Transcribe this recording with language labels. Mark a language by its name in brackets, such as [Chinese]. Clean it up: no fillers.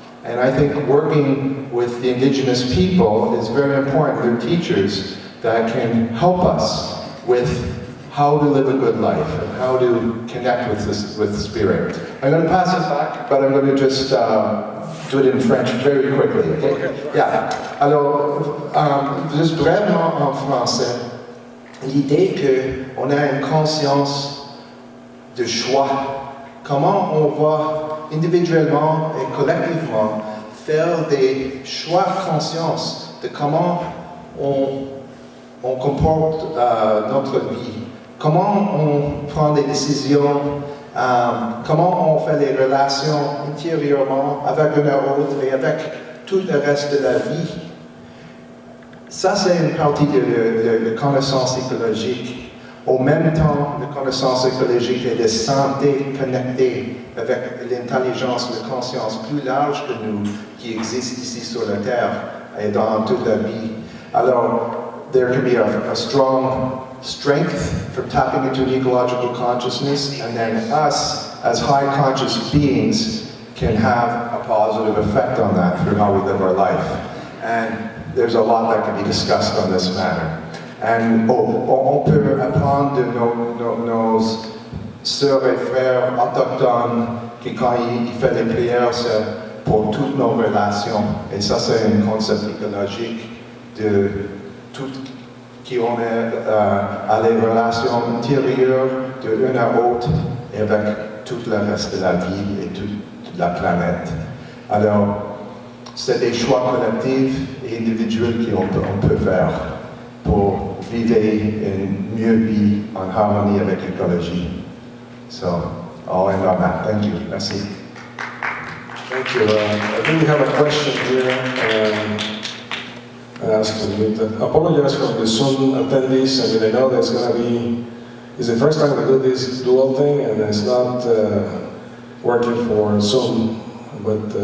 [English] And I think working with the indigenous people is very important. They're teachers that can help us with how to live a good life and how to connect with spirit. I'm going to pass it back, but I'm going to just do it in French very quickly. Okay? Yeah. [French] Alors, juste vraiment en français, l'idée qu'on a une conscience de choix. Comment on va individuellement et collectivement faire des choix conscients de comment on comporte notre vie. Comment on prend des décisions, comment on fait les relations intérieurement avec un autre et avec tout le reste de la vie. Ça, c'est une partie de connaissance écologique. Au même temps, la connaissance écologique et de santé connectée avec l'intelligence, la conscience plus large que nous, qui existe ici sur la Terre et dans toute la vie. Alors, [English] there can be a strong strength from tapping into an ecological consciousness, and then us, as high conscious beings, can have a positive effect on that through how we live our life. And there's a lot that can be discussed on this matter. And [French] on peut apprendre de nos sœurs et frères autochtones qui quand ils font les prières, c'est pour toutes nos relations. Et ça, c'est un concept écologique de tout qui on est à les relations intérieures de l'un à l'autre et avec tout le reste de la vie et toute la planète. Alors, c'est des choix collectifs et individuels qu'on peut faire pour vivre une mieux vie en harmonie avec l'écologie. [English] So, I'll end on that. Thank you. [French] Merci. [English] Thank you. I think we have a question here. I apologize for the Zoom attendees. I mean, I know there's going to be, it's the first time we do this dual thing, and it's not working for Zoom, but